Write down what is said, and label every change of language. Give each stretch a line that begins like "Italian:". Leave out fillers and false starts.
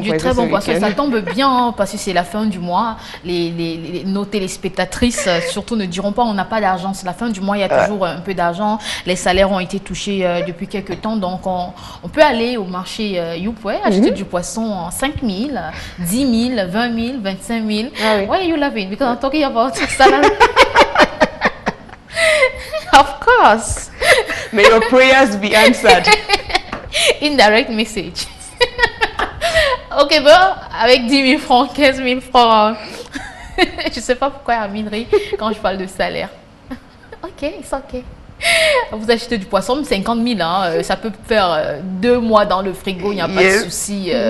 French: Du très bon poisson, ça tombe bien hein, parce que c'est la fin du mois. Nos téléspectatrices surtout ne diront pas on n'a pas d'argent. C'est la fin du mois, il y a toujours un peu d'argent. Les salaires ont été touchés depuis quelques temps, donc on peut aller au marché Yupre, acheter du poisson en 5 000, 10 000, 20 000, 25 000.
English: Why are you laughing? Because I'm talking about salary. Of course. May your prayers be answered. Indirect message.
French: Ok, bon, avec 10 000 francs, 15 000 francs, je ne sais pas pourquoi Amine rit quand je parle de salaire.
English: Ok, it's ok.
French: Vous achetez du poisson, 50 000, hein, ça peut faire 2 mois dans le frigo, il n'y a pas de souci.